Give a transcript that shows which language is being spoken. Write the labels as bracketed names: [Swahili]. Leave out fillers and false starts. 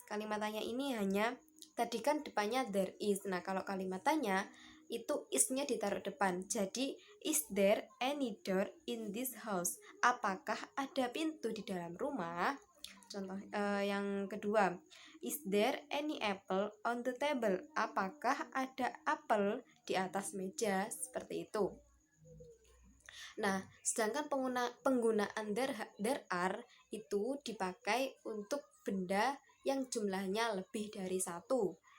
[Indonesian] Kalimat tanya ini hanya tadi kan depannya there is. Nah, kalau kalimat tanya itu is-nya ditaruh depan. Jadi, [English] is there any door in this house? [Indonesian] Apakah ada pintu di dalam rumah? Contoh yang kedua, [English] is there any apple on the table? [Indonesian] Apakah ada apel di atas meja? Seperti itu. Nah, sedangkan penggunaan there are itu dipakai untuk benda yang jumlahnya lebih dari satu.